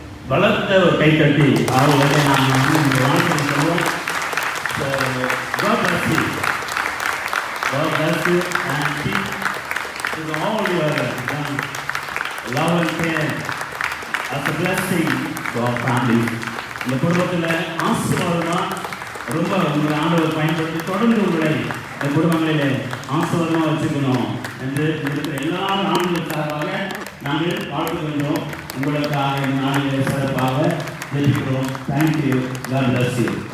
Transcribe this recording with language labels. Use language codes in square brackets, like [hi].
[ta] பலத்த ஒரு கை தட்டி அவர்களை நாம் வாழ்க்கை சொல்லுவோம். [en] God bless you. God bless you and keep with all your love and care as a blessing to our family. [ta] இந்த குடும்பத்தில் ஆசீர்வாதமாக ரொம்ப உங்களை ஆண்டவர் பயன்படுத்தி தொடர்ந்து உங்களை இந்த குடும்பங்களிலே ஆசீர்வாதமாக வச்சுக்கணும் என்று இருக்கிற எல்லா ஆண்கள் சார்பாக நாங்கள் வாழ்த்துகின்றோம். உங்களுக்காக இந்த நாளிலே சிறப்பாக ஜெபிக்கிறோம். தேங்க்யூ. [en] God bless you.